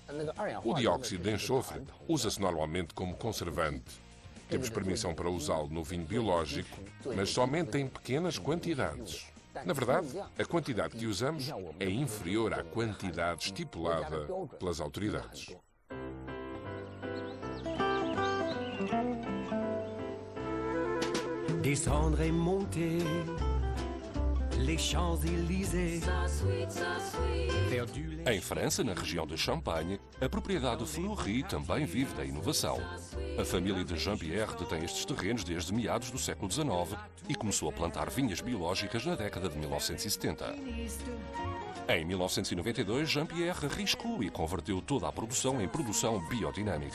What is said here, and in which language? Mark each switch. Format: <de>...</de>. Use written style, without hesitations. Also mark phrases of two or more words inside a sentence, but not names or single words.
<pt>O dióxido de enxofre usa-se normalmente como conservante. Temos permissão para usá-lo no vinho biológico, mas somente em pequenas quantidades. Na verdade, a quantidade que usamos é inferior à quantidade estipulada pelas autoridades.</pt> <fr>Descendre et monter les Champs-Élysées.</fr> <pt>Em França, na região de Champagne, a propriedade Fleury também vive da inovação. A família de Jean-Pierre detém estes terrenos desde meados do século XIX e começou a plantar vinhas biológicas na década de 1970. Em 1992, Jean-Pierre arriscou e converteu toda a produção em produção biodinâmica.</pt>